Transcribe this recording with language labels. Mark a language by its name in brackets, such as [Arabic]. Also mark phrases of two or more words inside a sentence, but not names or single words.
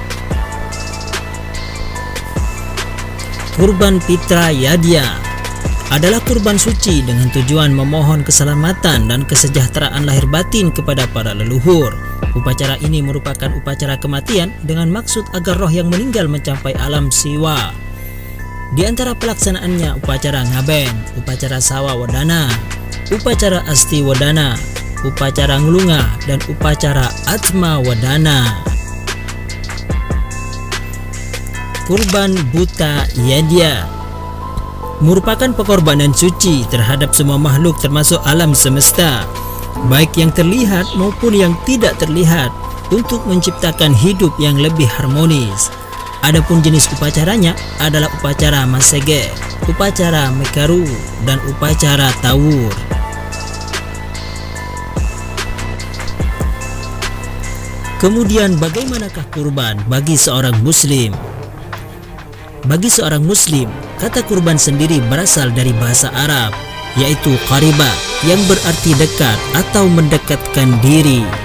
[Indonesian] Kurban Pitra Yadya adalah kurban suci dengan tujuan memohon keselamatan dan kesejahteraan lahir batin kepada para leluhur. Upacara ini merupakan upacara kematian dengan maksud agar roh yang meninggal mencapai alam siwa. Di antara pelaksanaannya upacara Ngaben, upacara Sawa Wadana, upacara Asti Wadana, upacara Ngelunga, dan upacara Atma Wadana. Kurban Buta Yadya merupakan pengorbanan suci terhadap semua makhluk termasuk alam semesta, baik yang terlihat maupun yang tidak terlihat, untuk menciptakan hidup yang lebih harmonis. Adapun jenis upacaranya adalah upacara Masege, upacara Mekaru, dan upacara Tawur. Kemudian bagaimanakah kurban bagi seorang muslim? Bagi seorang muslim, kata kurban sendiri berasal dari bahasa Arab, yaitu qariba, yang berarti dekat atau mendekatkan diri.